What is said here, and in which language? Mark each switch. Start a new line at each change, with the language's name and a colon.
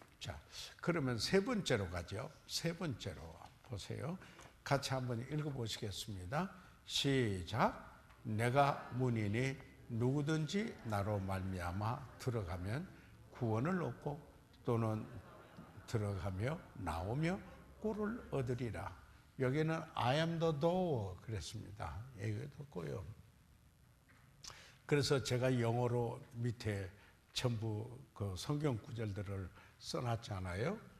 Korean: 자, 그러면 세 번째로 가죠. 세 번째로 보세요. 같이 한번 읽어보시겠습니다. 시작. 내가 문이니 누구든지 나로 말미암아 들어가면 구원을 얻고 또는 들어가며 나오며 꼴을 얻으리라. 여기는
English: I am the door
Korean: 그랬습니다. 얘기 듣고요. 그래서 제가 영어로 밑에 전부 그 성경 구절들을 써놨잖아요.